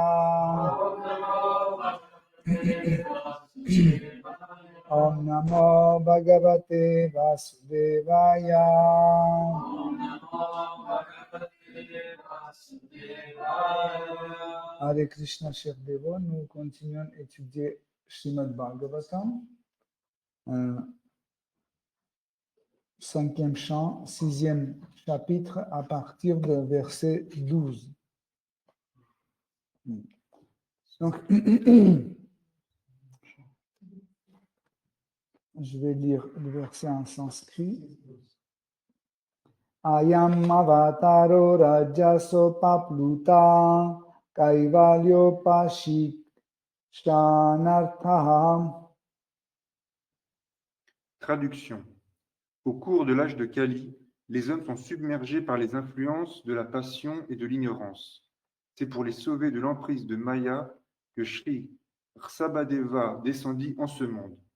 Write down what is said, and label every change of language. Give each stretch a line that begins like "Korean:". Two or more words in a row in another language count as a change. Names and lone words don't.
Sanskrit: Om Namo Bhagavate Vasudevaya Hare Krishna,
French: chers dévots, nous continuons à étudier Srimad Bhagavatam, 5e chant, 6e chapitre, à partir de verset 12. Donc, je vais lire le verset en sanskrit.
Sanskrit: Ayam avataro rajaso papluta kaivalyo pashishanartha.
French: Traduction. Au cours de l'âge de Kali, les hommes sont submergés par les influences de la passion et de l'ignorance. C'est pour les sauver de l'emprise de Maya que Shri Rsabhadeva descendit en ce monde.